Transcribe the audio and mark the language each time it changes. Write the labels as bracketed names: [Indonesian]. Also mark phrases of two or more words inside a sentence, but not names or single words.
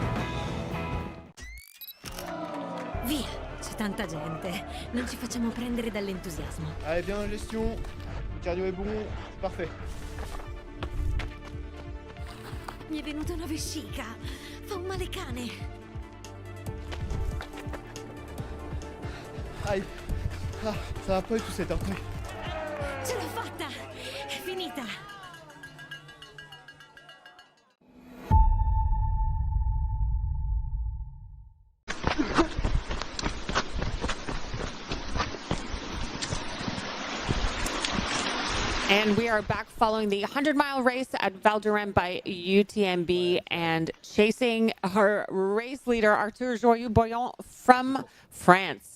[Italian] Via, c'è tanta gente. Non ci facciamo prendere dall'entusiasmo. [French] Allez, bien en gestion. Cardio est bon, c'est parfait. [Italian] Mi è venuta una vescica. Fa un male cane. [French] Aïe. Ah, ça va pas du tout cette heure. [Italian] Ce l'ho fatta! È finita! [English] And we are back following the 100-mile race at Val d'Orem by UTMB and chasing our race leader, Arthur Joyeux-Bouillon from France.